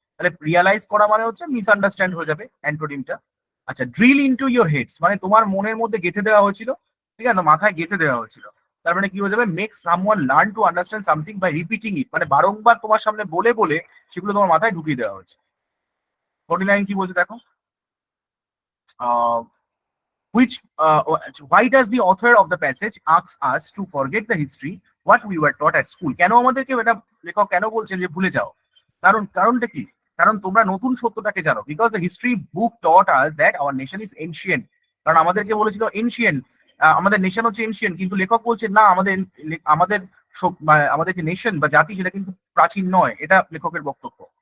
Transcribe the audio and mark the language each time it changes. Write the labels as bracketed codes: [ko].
[bn] তাহলে রিয়ালাইজ করা মানে হচ্ছে মিসআন্ডারস্ট্যান্ড হয়ে যাবে অ্যান্টোনিমটা। আচ্ছা, [en] drill into your heads [bn] মানে তোমার মনের মধ্যে গেঁথে দেওয়া হয়েছিল, ঠিক আছে, মাথায় গেঁথে দেওয়া হয়েছিল। তার মানে কি হয়ে যাবে, [en] make someone learn to understand something by repeating it, [bn] মানে বারংবার তোমার সামনে বলে বলে সেগুলো তোমার মাথায় ঢুকিয়ে দেওয়া হয়েছে। 49 কি বলছে দেখো। [en] Which why does the author of the passage asks us to forget the history what we were taught at school? [bn] কেন আমাদেরকে এটা লেখক কেন বলছেন যে ভুলে যাও? কারণটা কি? কারণ তোমরা নতুন সত্যটাকে জানো। [en] Because the history book taught us that our nation is ancient. [bn] কারণ আমাদেরকে বলেছিল এনশিয়েন্ট, আমাদের নেশন হচ্ছে এনশিয়েন্ট, কিন্তু লেখক বলছে না, আমাদের আমাদের আমাদের যে নেশন বা জাতি সেটা কিন্তু প্রাচীন নয়। এটা লেখকের বক্তব্য।